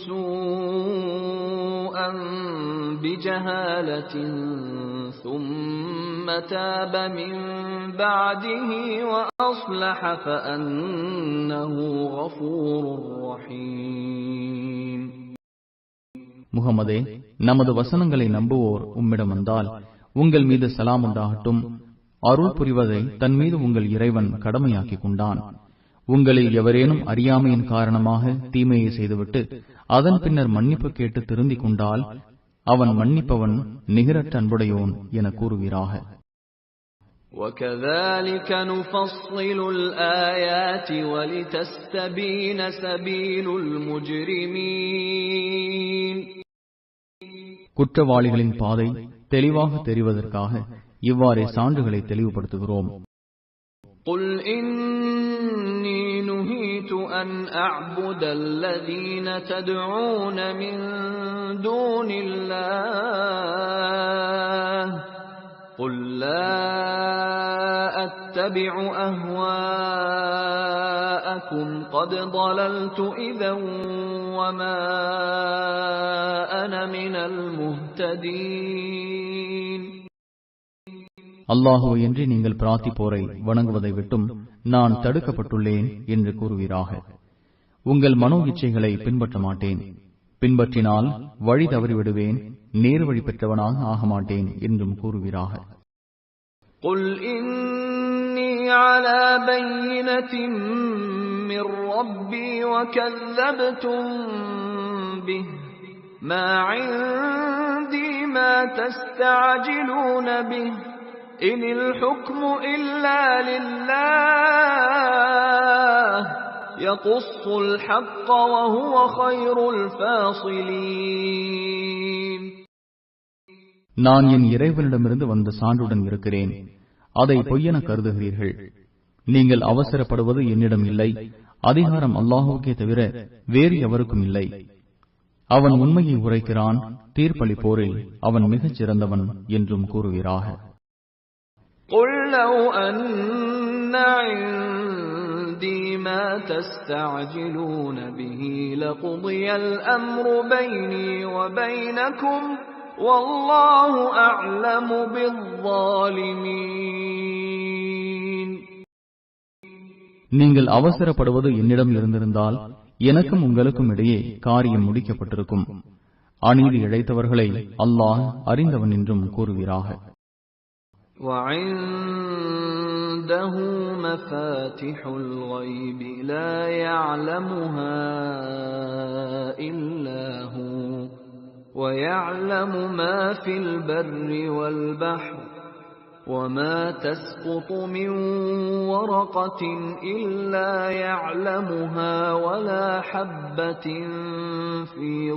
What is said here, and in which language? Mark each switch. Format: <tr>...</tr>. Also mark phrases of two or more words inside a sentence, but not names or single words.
<ar>سُوءًا بِجَهَالَةٍ ثُمَّ تَابَ مِن بَعْدِهِ وَأَصْلَحَ فَأَنَّهُ غَفُورٌ رَّحِيمٌ.</ar> <ta>முகமதே, நமது வசனங்களை நம்புவோர் உம்மிடம் வந்தால் உங்கள் மீது சலாம் உண்டாகட்டும். அருள் புரிவதை தன் மீது உங்கள் இறைவன் கடமையாக்கிக் கொண்டான். உங்களில் எவரேனும் அறியாமையின் காரணமாக தீமையை செய்துவிட்டு அதன் பின்னர் மன்னிப்பு கேட்டு திருந்திக் கொண்டால் அவன் மன்னிப்பவன் நிகரற்ற அன்புடையோன் என கூறுகிறாக.</ta> <ar>وَكَذَلِكَ نُفَصِّلُ الْآيَاتِ وَلِتَسْتَبِينَ سَبِيلُ الْمُجْرِمِينَ.</ar> <ta>குற்றவாளிகளின் பாதை தெளிவாக தெரிவதற்காக இவ்வாறே சான்றுகளை தெளிவுபடுத்துகிறோம்.</ta> <ar>قُلْ إِنِّي نُهِيتُ أَنْ أَعْبُدَ الَّذِينَ تَدْعُونَ مِن دُونِ اللَّهِ قُلْ لَا أَتَّبِعُ أَهْوَاءَكُمْ قَدْ ضَلَلْتُ إِذًا وَمَا أَنَا مِنَ الْمُهْتَدِينَ.</ar> <ta>அல்லாஹுவையன்றி நீங்கள் பிரார்த்திப்போரை வணங்குவதை விட்டும் நான் தடுக்கப்பட்டுள்ளேன் என்று கூறுவீராக. உங்கள் மனோ இச்சைகளை பின்பற்ற மாட்டேன், பின்பற்றினால் வழி தவறிவிடுவேன், நேர் வழி பெற்றவனாக ஆக மாட்டேன் என்றும் கூறுவீராக.</ta> <ar>قُلْ إِنِّي عَلَى بَيِّنَةٍ مِّن رَّبِّي وَكَذَّبْتُم بِهِ مَا عِندِي مَا تَسْتَعْجِلُونَ بِهِ إِنِ الْحُكْمُ إِلَّا لِلَّهِ يَقُصُّ الْحَقَّ وَهُوَ خَيْرُ الْفَاصِلِينَ.</ar> <ta>நான் என் இறைவனிடமிருந்து வந்த சான்றுடன் இருக்கிறேன், அதை பொய்யென கருதுகிறீர்கள். நீங்கள் அவசரப்படுவது என்னிடம் இல்லை, அதிகாரம் அல்லாஹுக்கே தவிர வேறு எவருக்கும் இல்லை. அவன் உண்மையை உரைக்கிறான், தீர்ப்பளிப்போரில் அவன் மிகச் சிறந்தவன் என்றும் கூறுவீராக.</ta> <ar>قُلْ لَوْ أَنَّ عِندِي مَا تَسْتَعْجِلُونَ بِهِ لَقُضِيَ الْأَمْرُ بَيْنِي وَبَيْنَكُمْ وَاللَّهُ أَعْلَمُ بِالظَّالِمِينَ.</ar> <ta>நீங்கள் அவசரப்படுவது என்னிடம் இருந்திருந்தால் எனக்கும் உங்களுக்கும் இடையே காரியம் முடிக்கப்பட்டிருக்கும். அநீதி இழைத்தவர்களை அல்லாஹ் அறிந்தவன் என்றும் கூறுவீராக.</ta> <ar>وَعِندَهُ مَفَاتِحُ الْغَيْبِ لَا يَعْلَمُهَا إِلَّا هُوَ وَيَعْلَمُ مَا فِي الْبَرِّ وَالْبَحْرِ وَمَا تَسْقُطُ مِنْ وَرَقَةٍ إِلَّا يَعْلَمُهَا وَلَا حَبَّةٍ فِي</ar>